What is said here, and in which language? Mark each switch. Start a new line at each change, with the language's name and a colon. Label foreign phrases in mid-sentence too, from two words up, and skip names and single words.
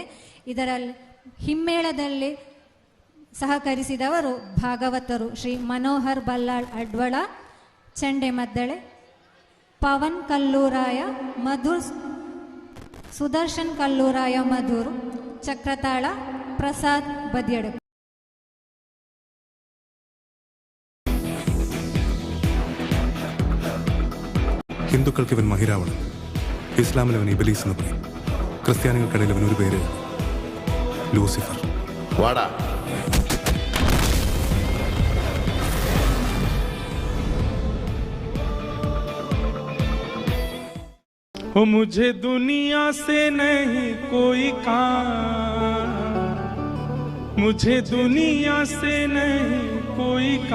Kannada: ಇದರಲ್ಲಿ ಹಿಮ್ಮೇಳದಲ್ಲಿ ಸಹಕರಿಸಿದವರು ಭಾಗವತರು ಶ್ರೀ ಮನೋಹರ್ ಬಲ್ಲಾಳ್ ಅಡ್ವಳ, ಚಂಡೆ ಮದ್ದಳೆ, ಪವನ್ ಕಲ್ಲೂರಾಯ ಮಧುರ್, ಸುದರ್ಶನ್ ಕಲ್ಲೂರಾಯ ಮಧುರ್, ಚಕ್ರತಾಳ ಪ್ರಸಾದ್ ಬದಿಯಡ.
Malayalam: ഹിന്ദുക്കൾക്ക് ഇവൻ മഹിരാവണൻ, ഇസ്ലാമിൽ അവൻ ഇബലീസ് എന്ന് പറയും, ക്രിസ്ത്യാനികൾക്കിടയിൽ അവൻ ഒരു പേര് ലൂസിഫർ. വാടാ.
Hindi: हो मुझे दुनिया से नहीं कोई काम, मुझे दुनिया से नहीं कोई